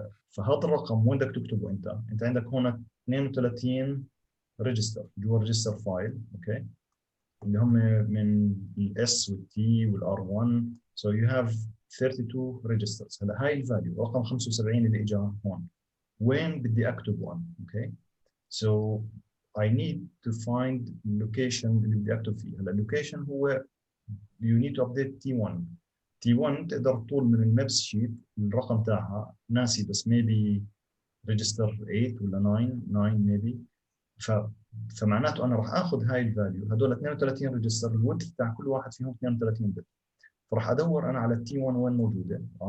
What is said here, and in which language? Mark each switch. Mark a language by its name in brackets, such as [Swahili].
[Arabic] فهذا الرقم وين بدك تكتبه انت؟ انت عندك هون 32 ريجستر جوا الريجستر فايل. اوكي، اللي هم من الاس والتي والار 1. [English] so you have 32 registers. [Arabic] هلا هاي الفاليو رقم 75 اللي اجى هون وين بدي اكتب 1. [English] okay, so I need to find location [Arabic] اللي بدي اكتب فيه. هلا اللوكيشن هو [English] you need to update T1. [Arabic] T1 تقدر تطول من المابس شيت الرقم تاعها ناسي، بس [English] maybe register 8 [Arabic] ولا 9 maybe. فمعناته انا راح اخذ هاي الفاليو هدول 32 ريجستر الويدث تاع كل واحد فيهم 32 بت، فراح ادور انا على التي 1 وين موجوده.